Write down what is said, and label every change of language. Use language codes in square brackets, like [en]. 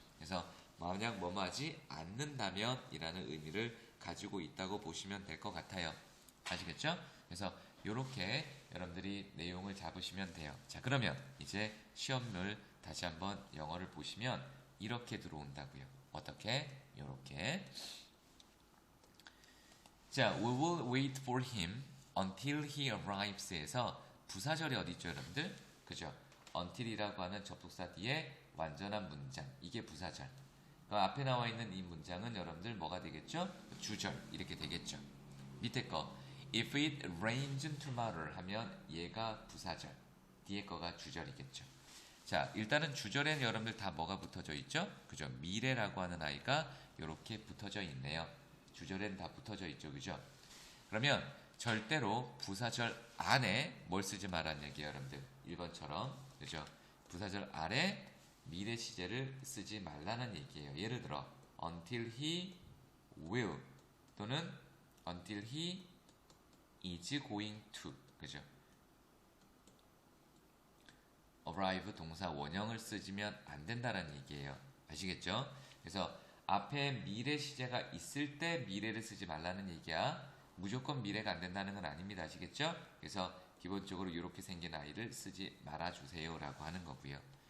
[ko] 그래서 만약 뭐뭐 하지 않는다면 이라는 의미를 가지고 있다고 보시면 될 것 같아요. 아시겠죠? 그래서 이렇게 여러분들이 내용을 잡으시면 돼요. 자, 그러면 이제 시험을 다시 한번 영어를 보시면 이렇게 들어온다고요. 어떻게? 이렇게. [en] 자, we will wait for him until he arrives [ko] 에서 부사절이 어디 있죠, 여러분들? 그죠? until이라고 하는 접속사 뒤에 완전한 문장, 이게 부사절. 앞에 나와 있는 이 문장은 여러분들 뭐가 되겠죠? 주절 이렇게 되겠죠. 밑에 거 [en] if it rains tomorrow [ko] 하면 얘가 부사절, 뒤에 거가 주절이겠죠. 자, 일단은 주절에는 여러분들 다 뭐가 붙어져 있죠? 그죠? 미래라고 하는 아이가 이렇게 붙어져 있네요. 주절에는 다 붙어져 있죠, 그죠? 그러면 절대로 부사절 안에 뭘 쓰지 말라는 얘기예요, 여러분들. 1번처럼 그죠? 부사절 아래 미래 시제를 쓰지 말라는 얘기예요. 예를 들어 [en] until he will [ko] 또는 [en] until he is going to, [ko] 그죠? arrive 동사 원형을 쓰지면 안 된다는 얘기예요. 아시겠죠? 그래서 앞에 미래 시제가 있을 때 미래를 쓰지 말라는 얘기야. 무조건 미래가 안 된다는 건 아닙니다. 아시겠죠? 그래서 기본적으로 이렇게 생긴 아이를 쓰지 말아주세요 라고 하는 거고요.